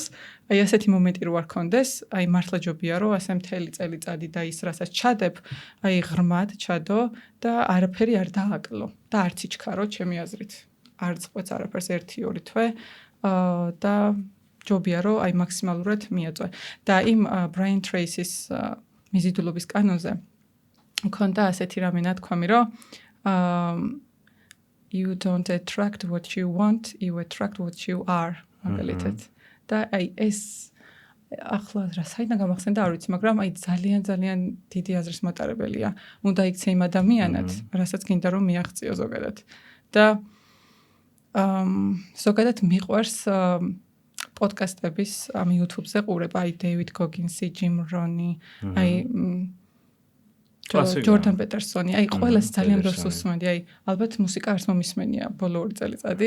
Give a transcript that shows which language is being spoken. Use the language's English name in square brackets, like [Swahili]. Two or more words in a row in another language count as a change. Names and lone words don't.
[Georgian] აი ასეთი მომენტი რო არ ქონდეს, აი მართლა ჯობია რომ ასე მთელი წელიწადი და ის რასაც ჩადებ, აი ღრმად ჩადო და არაფერი არ დააკლო და არც იჩქარო ჩემი აზრით. არ წყვეც არაფერს 1-2 თვე და ჯობია რომ აი მაქსიმალურად მიაწვე. და იმ Brian Tracy-ის მიზიდულობის კანონზე მქონდა ასეთი რამე ნათქვამი, რომ [English] you don't attract what you want, you attract what you are. [Georgian] მაგალითად. და აი ეს ახლა რა საიდან გამახსენდა არ ვიცი, მაგრამ აი ძალიან დიდი აზრის მატარებელია. უნდა იქცე იმ ადამიანად, რასაც გინდა რომ მიაღწიო ზოგადად. და ზოგადად მიყვარს პოდკასტების ამ YouTube-ზე ყურება, აი დეივიდ გოგინსი, ჯიმ რონი, აი ჯორდან პეტერსონი, აი ყველას ძალიან ბევრს უსმენდი, აი ალბათ მუსიკა არც მომისმენია ბოლო 2 წელიწადი.